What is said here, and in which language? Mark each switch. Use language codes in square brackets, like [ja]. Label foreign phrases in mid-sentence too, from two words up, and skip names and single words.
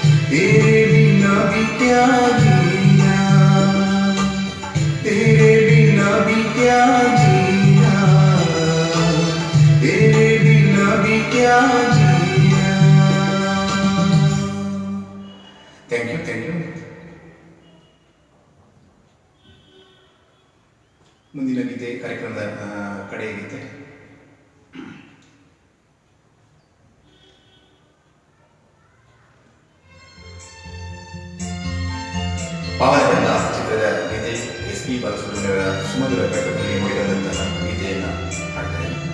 [hi] तेरे बिना भी क्या जीना, तेरे बिना भी क्या जीना, तेरे बिना भी क्या जीना. [en] thank you. [kn] ಮುಂದಿನ ಗೀತೆ ಕಾರ್ಯಕ್ರಮದ ಕಡೆಯ ಗೀತೆ. ಪಾವನಗಂಧ ಚಿತ್ರದ ಗೀತೆ SP ಬಾಲಸುಬ್ರಹ್ಮಣ್ಯವರ ಸುಮಧುರ ಕಂಠದಲ್ಲಿ ಮೂಡಿಬಂದಂತಹ ಗೀತೆಯನ್ನು ಹಾಡ್ತಾರೆ.